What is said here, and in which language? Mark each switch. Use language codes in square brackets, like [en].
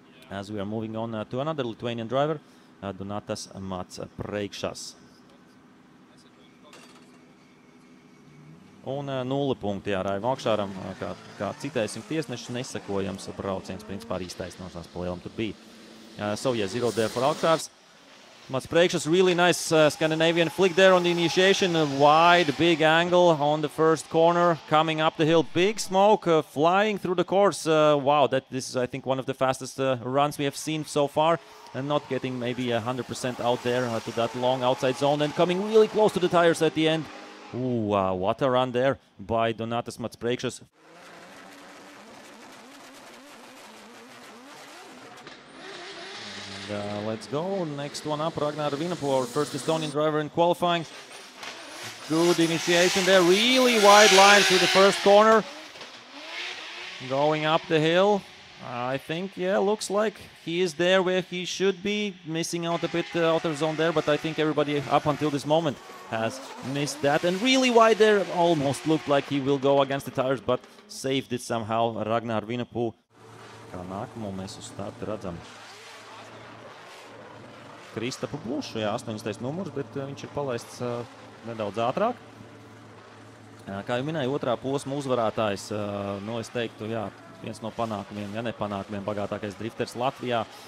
[en] As we are moving on to another Lithuanian driver, Donatas Matspreikšas. [lv] Un 0 punkti Raivim Augšāram, kā citēsim tiesnešus, nesakojams brauciens, principā arī iztaisnošās pa lielam tur bija. [en] So yeah, 0 there for Augšārs. Matspreikšas, really nice Scandinavian flick there on the initiation. A wide, big angle on the first corner. Coming up the hill, big smoke flying through the course. Wow, this is, I think, one of the fastest runs we have seen so far. And not getting maybe 100% out there to that long outside zone. And coming really close to the tires at the end. Ooh, what a run there by Donatas Matspreikšas. Let's go. Next one up, Ragnar Vinapu, our first Estonian driver in qualifying. Good initiation there. Really wide line through the first corner. Going up the hill. I think, looks like he is there where he should be. Missing out a bit the outer zone there, but I think everybody up until this moment has missed that. And really wide there. Almost looked like he will go against the tires, but saved it somehow. Ragnar Vinapu. [lv] Kā nākamo mēs uz starta redzam Kristapu Blušu, 80. numurs, bet viņš ir palaists nedaudz ātrāk. Kā jau minēju, otrā posma uzvarētājs, es teiktu, viens no panākumiem, ja ne panākumiem, bagātākais drifters Latvijā.